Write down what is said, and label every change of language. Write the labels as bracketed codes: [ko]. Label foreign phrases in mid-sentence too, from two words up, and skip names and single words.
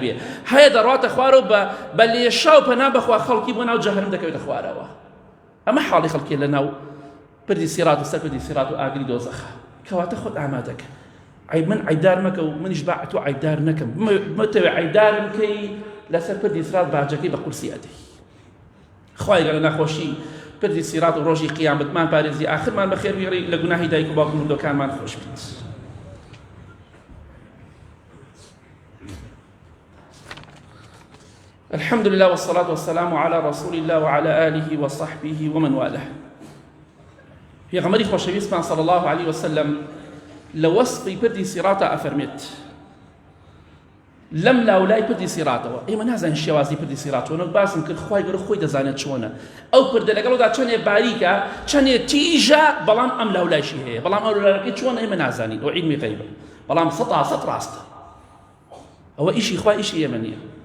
[ckb] بێ هەیە دەڕاتە خوارەوە بە لێشا و پەنا بەخوا خەڵکی بۆ ناو جەهەنەم دەکەوێتە خوارەوە ئەمە حاڵی خەڵکی لە ناو پردی سیرات و سەر پردی سیرات و ئاگری دۆزەخە کەواتە خۆت ئامادەکە من عیبدار مەکە و منیش با تۆ عیبدار نەکەم مەتەوێ عیبدارم کەی لەسەر پردی سیرات باجەکەی بە قورسی ئەدەی خوای گەورە نەخۆشی پردی سیرات و ڕۆژی قیامەتمان پارێزی ئاخرمان بەخێر بگەڕی لە گوناهی دایک و باوک و مردوەکانمان خۆش بیت [ar] الحمد لله والصلاة والسلام على رسول الله وعلى آله وصحبه ومن والاه [ckb] پێغەمبەری خۆشەویستمان [ar] صلی الله عليه وسلم [ckb] لە وەسفی پردی سیراتە ئەفەرمێت لەم لاولای پردی سیراتەوە ئێمە نازانین شێوازی پردی سیراتەوە نەک باسم کرد خوای گەورە خۆی دەزانێت چۆنە ئەو پردە لەگەڵەوەدا چەندێ باریکە چەندێ تیژە بەڵام ئەم لاولایشی هەیە بەڵام ئەو لاولایەکەی چۆنە ئێمە نازانین ئەو عیلمی غەیبە بەڵام سەتا سەد ڕاستە ئەوە ئیشی خوای ئیشی ئێمە نییە